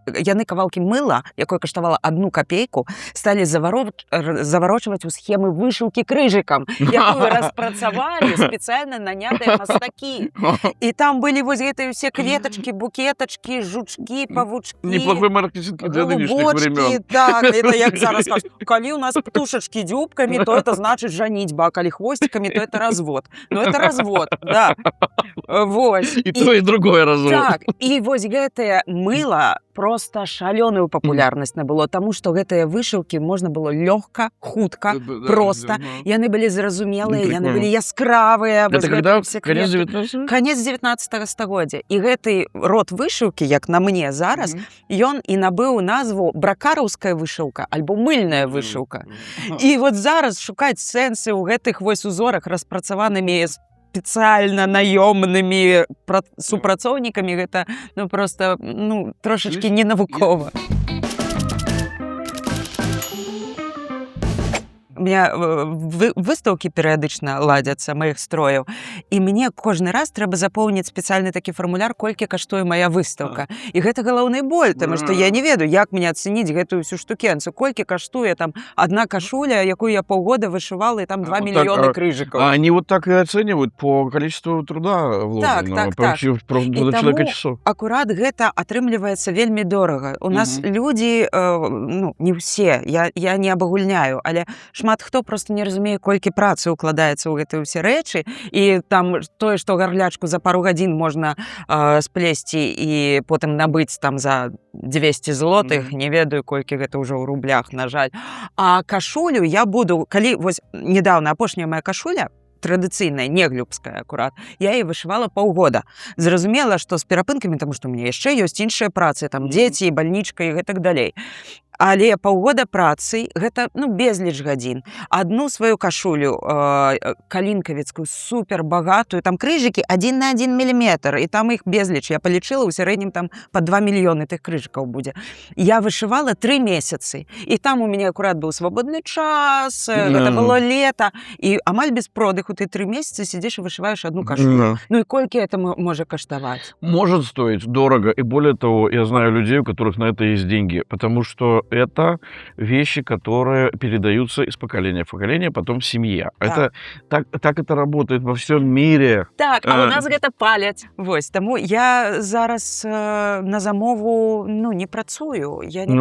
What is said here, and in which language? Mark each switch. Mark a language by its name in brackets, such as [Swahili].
[Belarusian] Яны кавалкі мыла, якое каштавала 1 капейку, сталі заварочваць у схемы вышыўкі крыжыкам, якую распрацавалі спецыяльна нанятыя мастакі. І там былі вось гэтыя ўсе кветачкі, букетачкі, жучкі, павучкі, [Russian] Неплохой маркетинг для нынешних времен. [Belarusian] Так, это як зараз кажуць, калі у нас птушачкі дзюбкамі, то это значыць жаніцьба, а калі хвосцікамі, то это развод. [Russian] Ну это развод, да. Вось. И то, и другое развод. [Belarusian] Так, і вось гэтае мыла проста шалёную папулярнасць набыло, таму што гэтыя вышыўкі можна было лёгка, хутка, проста. Яны былі зразумелыя, яны [Russian] Прикольно. [Belarusian] былі яскравыя. [Russian] Это когда? Конец 19? [Belarusian] Конец 19 стагоддзя. І гэты род вышыўкі, як на мне зараз, ён і набыў назву бракараўская вышыўка альбо мыльная вышыўка. І вот зараз шукаць сэнсы ў гэтых вось узорах, распрацаванымі спецыяльна наёмнымі супрацоўнікамі, гэта ну просто ну трошачкі ненавукова. У меня выстаўкі перыядычна ладзяцца маіх строяў, і мне кожны раз трэба запоўніць спецыяльны такі фармуляр, колькі каштуе моя выстаўка. І гэта галоўны боль, таму што я не ведаю, як мне ацэніць гэтую всю штукенцу, колькі каштуе там одна кашуля, якую я паўгода вышывала, і там 2 мільёны крыжыкаў. [Russian] А они вот так и оценивают по количеству труда вложенного, [Belarusian] Так. [Russian] до человека часов. [Belarusian] Акурат гэта атрымліваецца вельмі дорага. У нас людзі, ну, не ўсе, я не абагульняю, але шмат хто просто не разумее, колькі працы укладаецца ў гэтыя ўсе рэчы, і там тое, што гарлячку за пару гадзін можна сплесці і потым набыць там за 200 злотых, не ведаю, колькі гэта ўжо ў рублях, на жаль. А кашулю я буду, калі вось недавно апошняя моя кашуля, традыцыйная, не глюбская акурат, я яе вышывала паўгода. Зразумела, што з перапынкамі, таму што ў мяне яшчэ ёсць іншыя працы, там дзеці, бальнічка і гэтак далей. Але паўгода працы, гэта ну, безліч гадзін. Адну сваю кашулю калінкавіцкую, супер багатую, там крыжыкі 1 на 1 міліметр, і там іх безліч. Я палічыла, у сярэднім там па 2 мільёны тых крыжыкаў будзе. Я вышывала 3 месяцы, і там у мяне акурат быў свабодны час, гэта было лета, і амаль без продыху ты 3 месяцы сидзіш і вышываеш одну кашулю. Ну і колькі это можа каштаваць? [Russian] Может стоить дорого, и более того, я знаю людей, у которых на это есть деньги, потому что это вещи, которые передаются из поколения в поколение, потом семья. Это так это работает во всем мире. [Belarusian] Так, а у нас гэта паляць. Вось, таму я зараз на замову, не працую, я не